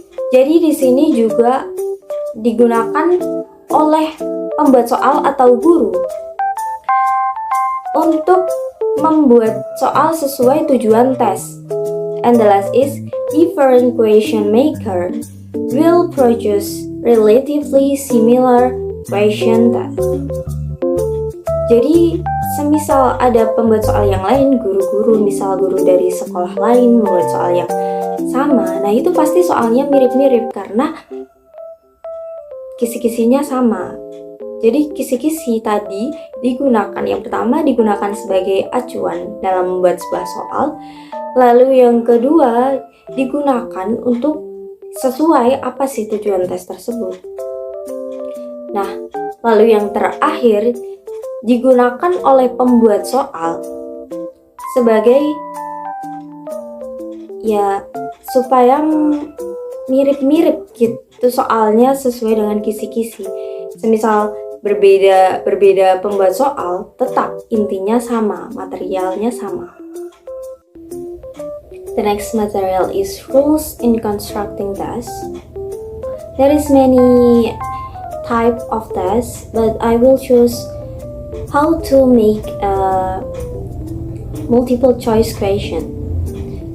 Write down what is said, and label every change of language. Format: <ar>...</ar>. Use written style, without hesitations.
<id>Jadi di sini juga digunakan oleh pembuat soal atau guru untuk membuat soal sesuai tujuan tes.</id> <en>And the last is different question maker will produce relatively similar question test.</en> <id>Jadi semisal ada pembuat soal yang lain, misal guru dari sekolah lain membuat soal yang sama, nah itu pasti soalnya mirip-mirip karena kisi-kisinya sama. Jadi kisi-kisi tadi digunakan, yang pertama digunakan sebagai acuan dalam membuat sebuah soal, lalu yang kedua digunakan untuk sesuai apa sih tujuan tes tersebut. Nah, lalu yang terakhir digunakan oleh pembuat soal sebagai ya supaya mirip-mirip gitu soalnya sesuai dengan kisi-kisi. Semisal berbeda pembuat soal, tetap intinya sama, materialnya sama.</id> <en>The next material is rules in constructing tests. There is many type of tests, but I will choose how to make a multiple choice question.</en>